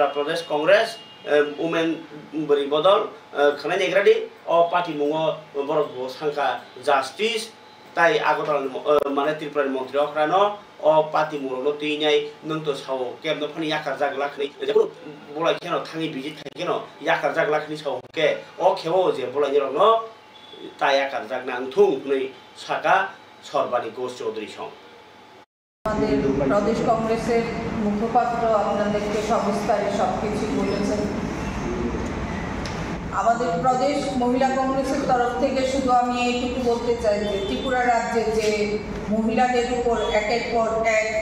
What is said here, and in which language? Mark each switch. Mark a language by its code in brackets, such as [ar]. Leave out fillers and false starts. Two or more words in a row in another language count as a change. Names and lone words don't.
[trp] प्रदेश कांग्रेस उमेन बरि बदल खनाय नेग्रादि अ पार्टी मुङो बरक सांखा जास्टिस ताई आगरतला माने त्रिपुरानि मन्त्रि अख्रानो अ पार्टी मुङो तुइनाय नंतो साव केमनो फनि याकार जागलाखनि जेखुनु बलाय केनो थाङि बिजित थाइकेनो याकार जागलाखनि साव के अ खेबो जे बलाय निरनो ताई याकार जागना अंथुं नै साका सरबानि घोष चौधरी सं [bn] আমাদের প্রদেশ কংগ্রেসের মুখপাত্র আপনাদেরকে সবিস্তারে সবকিছু বলেছেন। আমাদের প্রদেশ মহিলা কংগ্রেসের তরফ থেকে শুধু আমি এইটুকু বলতে চাই যে ত্রিপুরা রাজ্যে যে মহিলাদের উপর একের পর এক